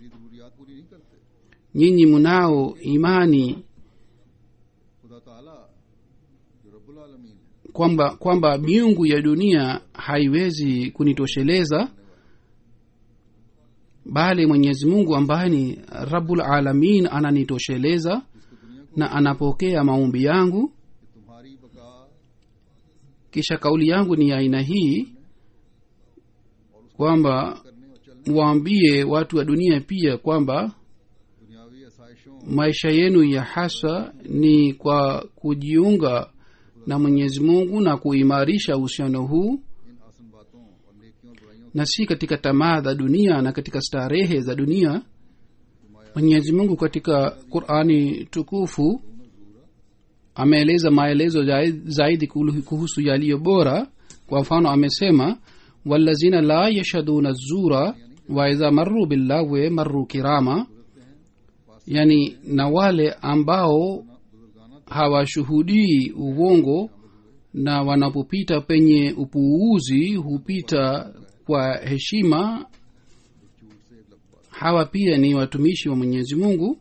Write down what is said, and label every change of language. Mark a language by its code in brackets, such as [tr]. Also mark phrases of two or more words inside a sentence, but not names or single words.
[sw] Nyinyi mnao imani kwamba miungu ya dunia haiwezi kunitosheleza, bali Mwenyezi Mungu ambaye ni [ar] رب العالمين [sw] ananitosheleza na anapokea maombi yangu. kisha kauli yangu ni aina hii kwamba waambie watu wa dunia pia kwamba [ur] دنیاوی آسائشوں [sw] maisha yenu ya hasa ni kwa kujiunga na Mwenyezi Mungu na kuimarisha uhusiano huu [ur] ان آسن باتوں اور نیکیوں اور برائیوں [sw] na si katika tamaa za dunia na katika starehe za dunia. Mwenyezi Mungu katika Qur'ani tukufu ameeleza maelezo zaidi kuhusu yaliyo bora. Kwa mfano amesema [ar] والذين لا يشهدون الزور وإذا مروا بالله مروا كراما, [sw] yani na wale ambao hawashuhudii uongo na wanapopita penye upuuzi hupita kwa heshima, hawa pia ni watumishi wa Mwenyezi Mungu.